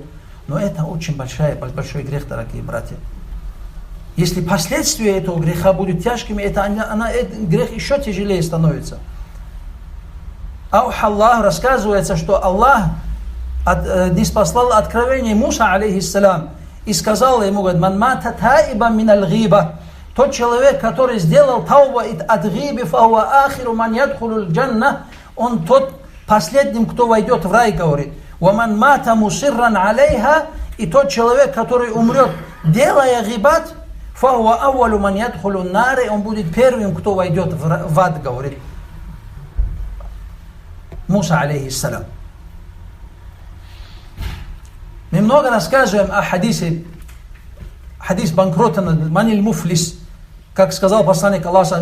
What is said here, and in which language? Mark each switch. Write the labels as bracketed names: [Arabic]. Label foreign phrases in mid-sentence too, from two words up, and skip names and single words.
[Russian] Но это очень большой грех, дорогие братья. Если последствия этого греха будут тяжкими, этот грех еще тяжелее становится. Аллах рассказывается, что Аллах ниспослал откровение Муса, алейхиссалям, и сказал ему, говорит, [Arabic] «من مات تائبا من الغيبة». [Russian] Тот человек, который сделал тауба от гиби, [Arabic] فهو آخر من يدخل الجنة, [Russian] он тот последним, кто войдет в рай, говорит. [Arabic] «ومن مات مصرا عليها», [Russian] и тот человек, который умрет, делая гибат, [Arabic] فهو أول من يدخل النار, [Russian] он будет первым, кто войдет в ад, говорит Муса, алейхиссалям. Мы много рассказываем о хадисе, хадис банкрота, [Arabic] من المفلس, [Russian] как сказал посланник Аллаха.